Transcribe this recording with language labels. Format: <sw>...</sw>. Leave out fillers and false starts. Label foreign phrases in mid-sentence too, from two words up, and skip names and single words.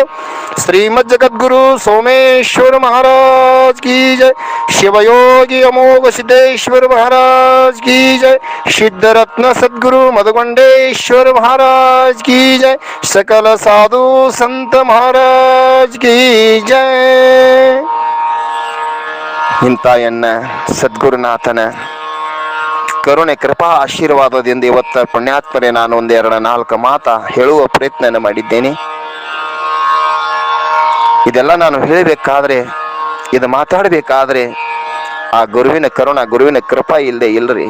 <hi>श्रीमद् जगद्गुरु सोमेश्वर महाराज की जय। शिवयोगी अमोघ सिद्धेश्वर महाराज की जय। सिद्धरत्न सद्गुरु मधुगंडेश्वर महाराज की जय। सकल साधु संत महाराज की जय।</hi> <kn>ಇಂತಾಯನ್ನ ಸದ್ಗುರುನಾಥನ ಕರುಣೆ ಕೃಪಾ ಆಶೀರ್ವಾದದಿಂದ ಇವತ್ತ ಪುಣ್ಯಾತ್ಮರೇ ನಾನು ಒಂದೆರಡು ನಾಲ್ಕು ಮಾತಾ ಹೇಳುವ ಪ್ರಯತ್ನ ಮಾಡಿದ್ದೇನೆ. ಇದೆಲ್ಲ ನಾನು ಹೇಳಬೇಕಾದ್ರೆ, ಇದು ಮಾತಾಡಬೇಕಾದ್ರೆ ಆ ಗುರುವಿನ ಕರುಣ, ಗುರುವಿನ ಕೃಪಾ ಇಲ್ಲದೆ ಇಲ್ರಿ.</kn>